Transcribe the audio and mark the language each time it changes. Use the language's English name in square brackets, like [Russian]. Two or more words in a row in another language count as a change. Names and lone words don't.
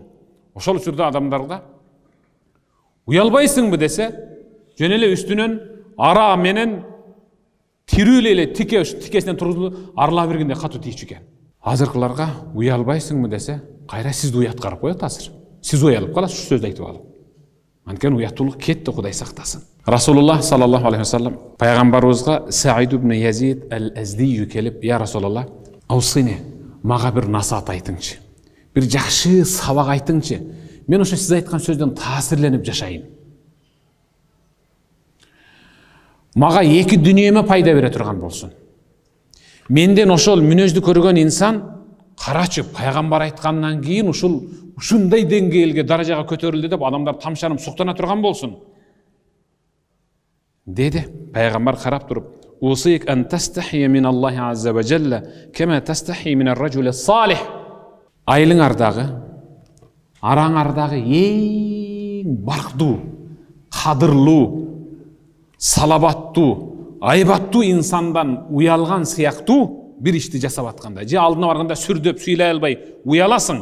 [Kyrgyz] Ошол учурда адамдарга уялбайсыңбы десе, жөн эле үстүнөн ара менен тирүү эле тикесинен тургузулуп арыла бергенде катуу тийчү экен. Азыркыларга уялбайсыңбы десе, кайра сизди уят карап коет азыр. Сиз уялып каласыз ушу сөздү айтып алып. Анткени уяттуулук кетти, Кудай сактасын. Расулуллах [Arabic] صلى الله عليه وسلم [Kyrgyz] пайгамбарыбызга Саид ибн Язид ал-Азди келип, [Arabic] "يا رسول الله أوصني, [Kyrgyz] мага бир насаат айтыңчы. Бир жакшы сабак айтыңчы. Мен ошо сиз айткан сөздөн таасирленип жашайын. Мага эки дүнүйөмө пайда бере турган болсун. Менден ошол мүнөздү көргөн инсан карачы пайгамбар айткандан кийин ушундай деңгээлге, даражага көтөрүлдү деп адамдар тамшанып суктана турган болсун." Деди. Пайгамбар карап туруп, [Arabic] "أوصيك أن تستحيي من الله عز وجل كما تستحيي من الرجل الصالح." [Kyrgyz] Айылыңардагы, араңардагы эң барктуу, кадырлуу, салабаттуу, айбаттуу инсандан уялган сыяктуу бир ишти жасап атканда, же алдына барганда сүрдөп суйлай албай уяласың.